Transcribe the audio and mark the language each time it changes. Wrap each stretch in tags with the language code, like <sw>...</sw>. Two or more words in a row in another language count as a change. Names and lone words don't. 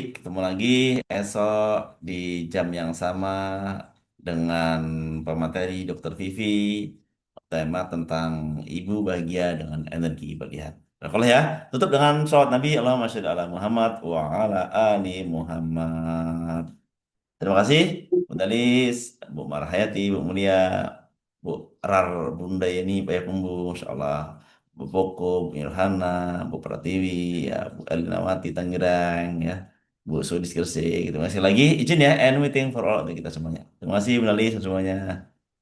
<id>Ketemu lagi esok di jam yang sama dengan pemateri Dr. Vivi. Tema tentang ibu bahagia dengan energi berlihat. Barakallah ya. Tutup dengan sholawat Nabi.</id> <ar>اللهم صل على محمد وعلى آل محمد.</ar> <id>Terima kasih, Bu Dalis, Bu Marhayati, Bu Mulia, Bu Rar, Bunda Yeni, Pak Yakumbu,</id> <ar>ما شاء الله,</ar> <id>Bu Poko, Bu Ilhana, Bu Pratiwi, ya, Bu Elinawati Tangerang, ya, Bu Sudis Gresik. Terima kasih lagi. Izin ya,</id> <en>and waiting for all</en> <id>untuk kita semuanya. Terima kasih, Bu Dalis, semuanya.</id>